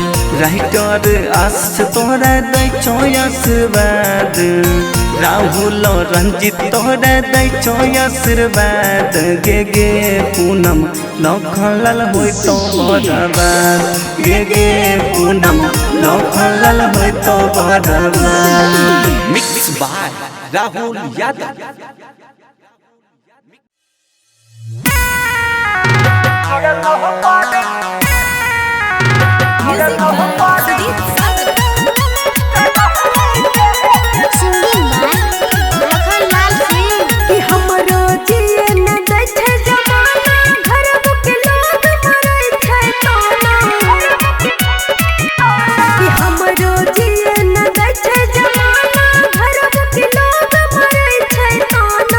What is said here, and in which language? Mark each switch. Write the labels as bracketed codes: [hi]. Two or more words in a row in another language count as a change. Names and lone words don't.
[mai] राइटर आस तोरा दै छो आशीर्वाद, राहुल रंजित तोरा दै छो आशीर्वाद। गे गे पूनम लखनलाल होय तो बराबर, गे गे पूनम लखनलाल होय तो बराबर। [en] mix by राहुल यादव। Music by Sudeep Sagar. Singing by लखन लाल सिंह। [mai] कि हमरो जिए न दै छै जमाना, घरब के लोग मरै छै ताना। कि हमरो जिए न दै छै जमाना, घरब के लोग मरै छै ताना।